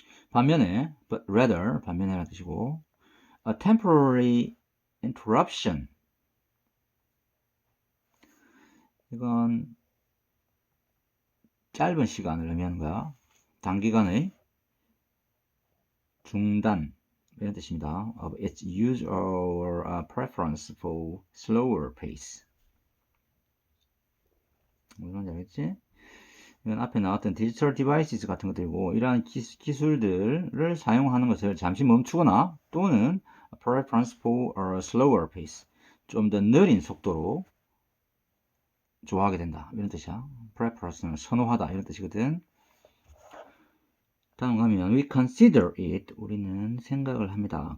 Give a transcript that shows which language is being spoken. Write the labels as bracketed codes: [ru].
[ko] 반면에 [en] but rather [ko] 반면에라는 뜻이고 [en] a temporary interruption [ko] 이건 짧은 시간을 의미하는 거야. 단기간의 중단 이런 뜻입니다. [en] of its use or a preference for slower pace [ko] 무슨 말인지 알겠지? 이건 앞에 나왔던 디지털 디바이스 같은 것들이고 이러한 기술들을 사용하는 것을 잠시 멈추거나 또는 [en] a preference for a slower pace [ko] 좀 더 느린 속도로 좋아하게 된다 이런 뜻이야. preference는 선호하다 이런 뜻이거든. 다음 가면 [en] we consider it [ko] 우리는 생각을 합니다.